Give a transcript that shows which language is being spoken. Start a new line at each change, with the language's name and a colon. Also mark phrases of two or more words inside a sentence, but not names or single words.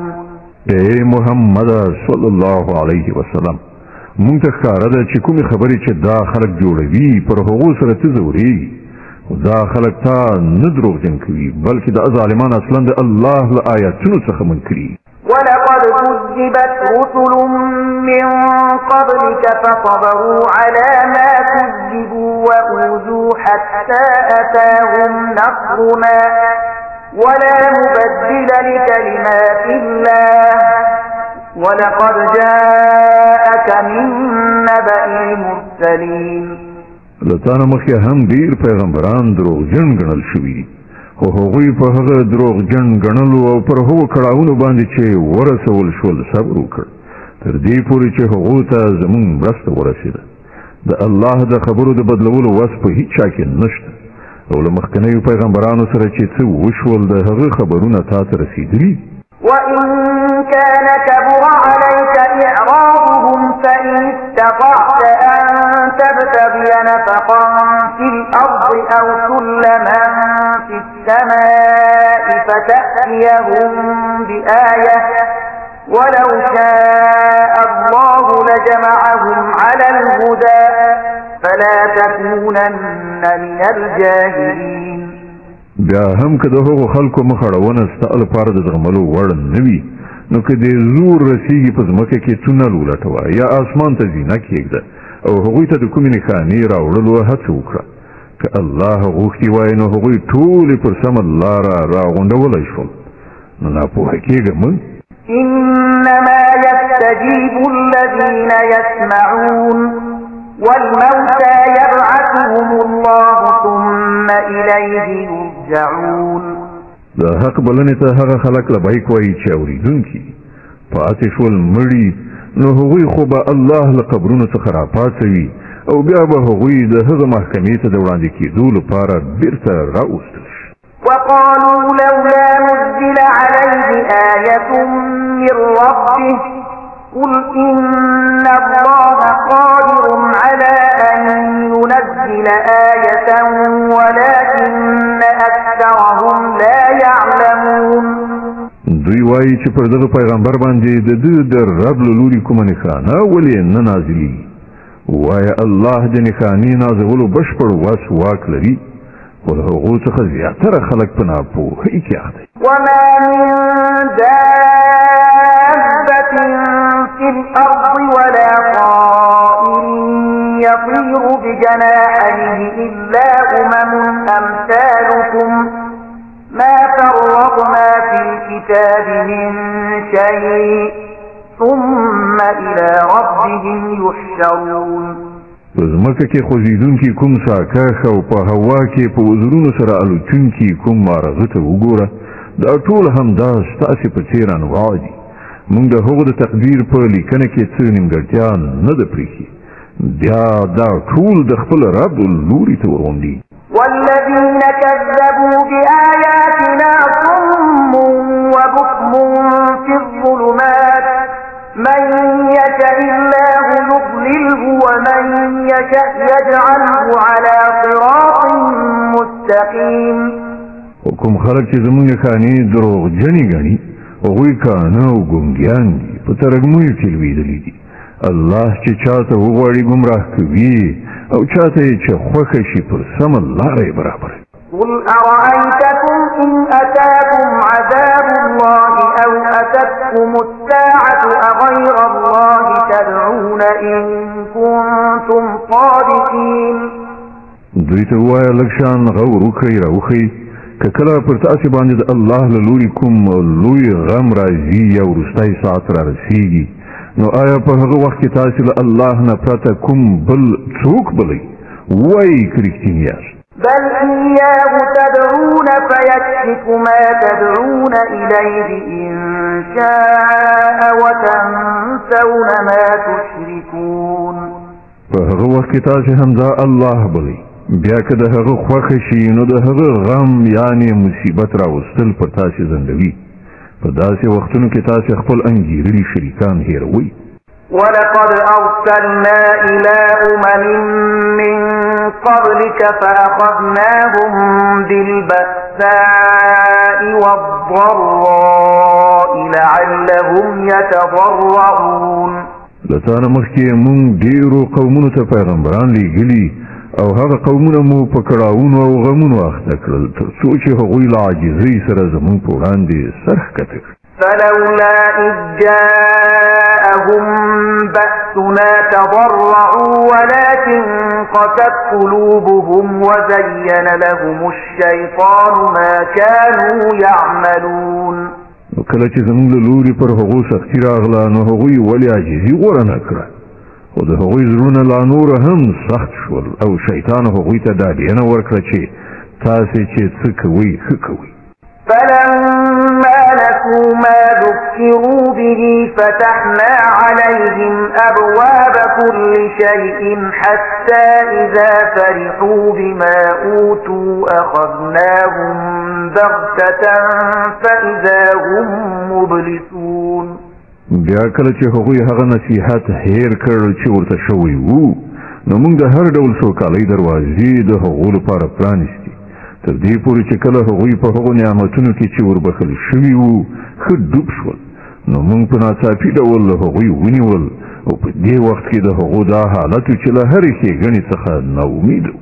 Pashto: اے محمد
Arabic: صلی الله علیه وسلم
Pashto: مونږ ته ښکاره ده چې کومې خبرې چې دا خلک جوړوي پر هغو سره څه ځورېږي. دا خلک تا نه دروغجن کوي بلکې دا ظالمان اصلا د الله له آیاتونو څخه منکري.
Arabic: ولقد كذبت رسل من قبلك فصبروا على ما كذبوا وأوذوا حتى أتاهم نصرنا ولا مبدل لكلمات الله ولقد جاءك من نبأ المرسلين.
Pashto: لتانا مخی هم دیر پیغمبران دروغجن گنل شوی خو هغوی په هغه دروغجن ګڼلو او پر هغو کړاوونو باندې چې ورسول شول صبر وکړ تر دې پورې چې هغو ته زموږ مرسته ورسېده. د الله د خبرو د بدلولو وس په هیڅ چا کې نشته او له مخکنیو پیغمبرانو سره چې څه وشول د هغه خبرونه تا ته رسېدلي.
Arabic: وإن كان كبر عليك إعراضهم فإن استطعت أن تبتغي نفقا في الأرض أو سلما في السماء فتأتيهم بآية ولو شاء الله لجمعهم على الهدى فلا تكونن من الجاهلين.
Pashto: بیا هم که د هغو خلکو مخړونه ستا لپاره د زغملو وړ نه وي نو که دې زور رسیږي په ځمکه کې تونل ولټوه یا اسمان ته زینه کښېږده او هغوی ته د کومې نښانې راوړلو هڅه وکړه. که الله غوښتي وای نو هغوی ټولې پر سمه لاره راغونډولی شول. نو ناپوهه کېږه مه.
Arabic: إنما يستجيب الذين يسمعون والموتى يبعثهم الله ثم إليه يرجعون.
Pashto: د حق بلنې ته هغه خلک لبیک وایي چې اورېدونکي پاتې شول مړي نو هغوی خو به الله له قبرونو څخه راپاڅوي او بیا به هغوی د هغه محکمې ته د وړاندې کېدو لپاره بیرته راوستل شي.
Arabic: وقالوا لولا نزل عليه آية من ربه قل إن الله قادر على أن ينزل آية ولكن أكثرهم لا يعلمون.
Pashto: دوی وایي چې پر دغه پیغمبر باندې د ده د رب له لوري کومه نښانه ولې نه نازلېږي. وایه الله د نښانې نازولو بشپړ وس واک لري خو د هغو څخه زیاتره خلک په ناپوهۍ کې اخته.
Arabic: وما من دابة في الأرض ولا طائر يطير بجناحيه إلا أمثالكم ما فرطنا في الكتاب من شيء ثم إلى ربهم يحشرون.
Pashto: په ځمکه کې خوځېدونکي کوم ساکاښ او په هوا کې په وزرونو سره الوتونکي کوم مارغه ته وګوره دا ټول همدا ستاسې په څېر انواع دي. موږ د هغو د تقدیر په لیکنه کې څه نیمګړتیا نه ده پرېښې. بیا دا ټول د خپل رب لوري ته ورغونډي.
Arabic: والذين كذبوا بآياتنا صم وبكم في الظلمات من يشاء الله يضلله ومن يشاء يجعله على صراط مستقيم.
Pashto: وکم خلق چې زموږ نښانې دروغجنې ګڼي هغوی کانه او ګونګیان دي په ترږمو یې کې لوېدلي دي. الله چې چاته وغواړي ګمراه کوي او چاته یې چې خوښه شي پر سمه لاره یې برابروي.
Arabic: قل أرأيتكم إن أتاكم عذاب الله أو أتتكم الساعة أغير الله تدعون إن كنتم صادقين.
Pashto: دوی ته ووایه لږ شان غور وکړئ راوښئ که کله پر تاسې باندې د الله له لوري کوم لوی غم راځي یا وروستی ساعت را رسېږي نو آیا په هغه وخت کې تاسې له الله نه پرته کوم بل څوک بلئ؟ وایئ که رښتیني یاست.
Arabic: بل إياه تدعون فيكشف ما تدعون إليه إن شاء وتنسون ما تشركون.
Pashto: په هغه وخت کې تاسې همدا الله بلئ بیا که د هغه خوښه شي نو د هغه غم یعنې مصیبت راوستل پر تاسې ځنډوي. په داسې وختونو کې تاسې خپل انګېرلي شریکان هېروئ.
Arabic: ولقد أرسلنا إلى من قبلك فأخذناهم بالبأساء والضراء لعلهم يتضرعون.
Pashto: لتانا مخکې مونږ ډېرو قومونو ته پیغمبران لېږلي او هغه قومونه مو په کړاوونو او غمونو اخته کړل تر څو چې هغوی له عاجزۍ سره زموږ په وړاندې سر ښکته کړي.
Arabic: فلولا إذ جاءهم بأسنا تضرعوا ولكن قست قلوبهم وزين لهم الشيطان ما كانوا يعملون.
Pashto: کله چې زموږ له لوري پر هغو سختي راغله نو هغوی ولې عاجزي غوره نه کړه خو د هغوی زړونه لا نور هم سخت شول او شیطان هغوی ته دا ډینه ورکړه چې تاسې چې څه کوئ ښه کوئ.
Arabic: فلما نسوا ما ذكروا به فتحنا عليهم أبواب كل شيء حتى إذا فرحوا بما أوتوا أخذناهم بغتة فإذا هم مبلسون.
Pashto: بیا کله چې هغوی هغه نصیحت هیر کړ چې ورته شوی وو نو موږ د هر ډول سوکالۍ دروازې د هغو لپاره پرانیستې تر دې پورې چې کله هغوی په هغو نعمتونو کې چې وربخل شوي وو ښه ډوب شول نو موږ په ناڅاپي ډول له هغوی ونیول او په دې وخت کې د هغو دا حالت و چې له هرې ښېګڼې څخه ناامید وو.